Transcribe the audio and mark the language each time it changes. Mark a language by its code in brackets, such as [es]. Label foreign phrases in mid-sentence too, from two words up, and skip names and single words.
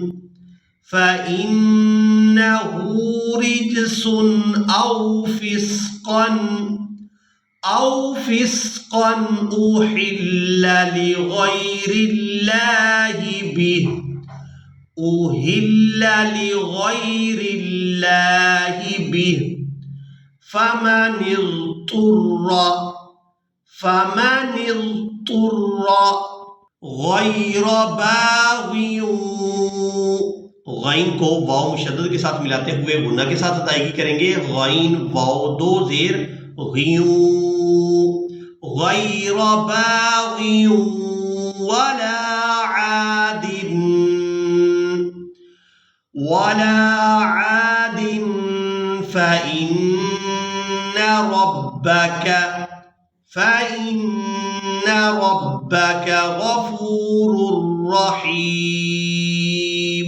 [ar] أو فسقا أهل لغير الله به فمن اضطر غير باغ. [hi] गैन को वाव मुशद्दद के साथ मिलाते हुए गुन्ना के साथ अदायगी करेंगे। गैन वाव दो ज़ेर [ar] غير باغ ولا عاد فإن ربك غفور رحيم.